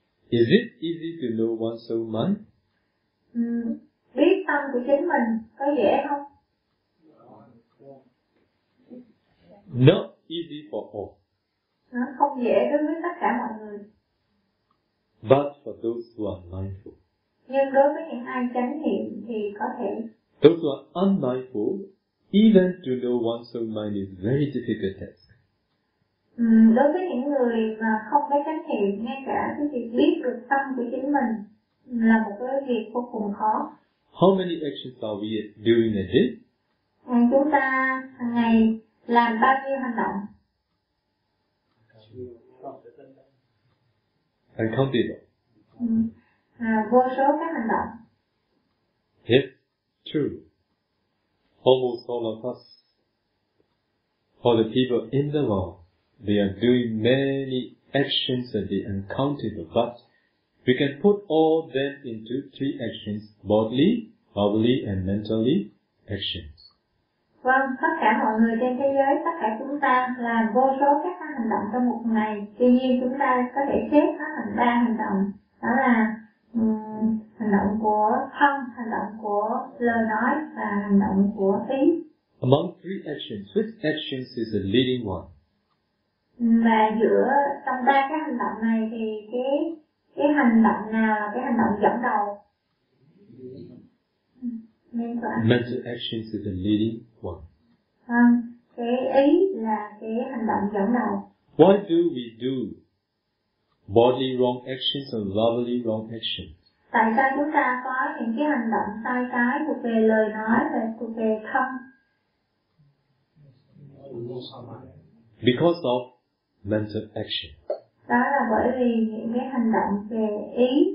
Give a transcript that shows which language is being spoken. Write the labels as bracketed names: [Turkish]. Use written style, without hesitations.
[English] Is it easy to know one's own mind? [Vietnamese] Biết tâm của chính mình có dễ không? [English] Not easy for all. [Vietnamese] Nó không dễ đối với tất cả mọi người. [English] But for those who are mindful. [Vietnamese] Nhưng đối với những ai chánh niệm thì có thể. [English] Those who are unmindful, even to know one's own mind is very difficult task. [Vietnamese] Đối với những người mà không có chánh niệm, ngay cả cái việc biết được tâm của chính mình là một cái việc vô cùng khó. [English] How many actions are we doing a day? [Vietnamese] Chúng ta hàng ngày làm bao nhiêu hành động? [English] Uncountable. [Vietnamese] Vô số các hành động. [English] Yes, true. Almost all of us, all the people in the world, they are doing many actions a day, uncountable, but we can put all them into three actions: bodily, verbally, and mentally actions. [Vietnamese] Vâng, tất cả mọi người trên thế giới, tất cả chúng ta làm vô số các hành động trong một ngày. Tuy nhiên chúng ta có thể xếp nó thành 3 hành động. Đó là hành động của thân, hành động của lời nói và hành động của ý. [English] Among three actions, which actions is the leading one? [Vietnamese] Và trong 3 cái hành động này thì cái hành động nào là cái hành động dẫn đầu? [English] Mental actions is the leading one. [Vietnamese] Cái ý là cái hành động dẫn đầu. [English] Why do we do bodily wrong actions or verbally wrong actions? [Vietnamese] Tại sao chúng ta có những cái hành động sai trái thuộc về lời nói và thuộc về thân? [English] Because of mental action. [Vietnamese] Đó là bởi vì những cái hành động về ý.